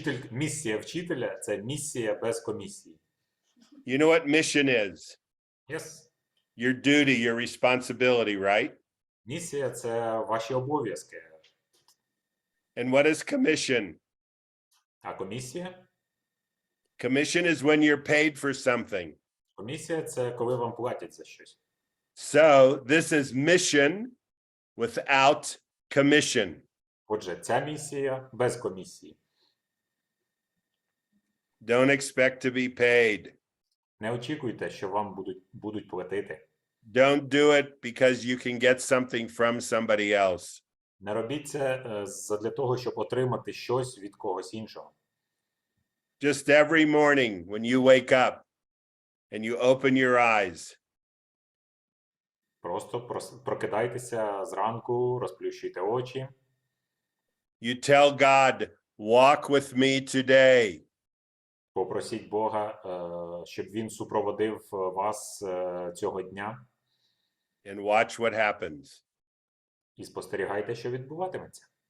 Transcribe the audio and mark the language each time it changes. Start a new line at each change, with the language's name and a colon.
Ukrainian: Місія вчителя – це місія без комісії.
English: You know what mission is? Yes. Your duty, your responsibility, right?
Ukrainian: Місія – це ваші обов'язки.
English: And what is commission?
Ukrainian: А комісія?
English: Commission is when you're paid for something.
Ukrainian: Комісія – це коли вам платять за щось.
English: So this is mission without commission.
Ukrainian: Отже, ця місія без комісії.
English: Don't expect to be paid.
Ukrainian: Не очікуйте, що вам будуть платити.
English: Don't do it because you can get something from somebody else.
Ukrainian: Не робіть це для того, щоб отримати щось від когось іншого.
English: Just every morning when you wake up and you open your eyes,
Ukrainian: Просто прокидайтеся зранку, розплющуйте очі.
English: you tell God, walk with me today.
Ukrainian: Попросіть Бога, щоб він супроводив вас цього дня.
English: And watch what happens.
Ukrainian: І спостерігайте, що відбуватиметься.